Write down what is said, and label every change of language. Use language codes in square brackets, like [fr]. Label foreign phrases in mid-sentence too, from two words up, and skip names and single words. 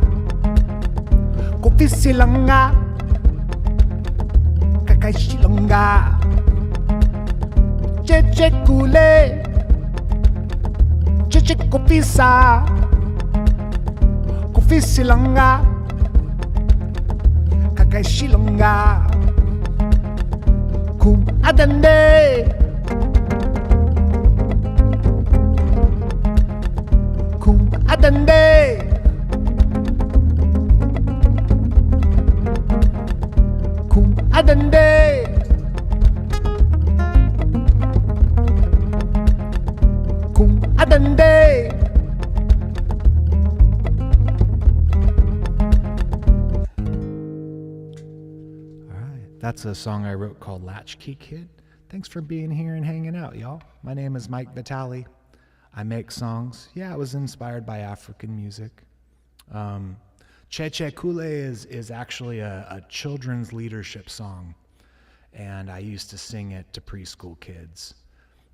[en] kopisi langa, kakaishi langa. Chichi kule, chichi kopisa, kopisi langa, kakaishi langa. Kum adande. Adande, kum adande, kum adande. All right, that's a song I wrote called Latchkey Kid. Thanks for being here and hanging out, y'all. My name is Mike Vitale. I make songs. Yeah, I was inspired by African music. Cheche Kule is actually a children's leadership song, and I used to sing it to preschool kids.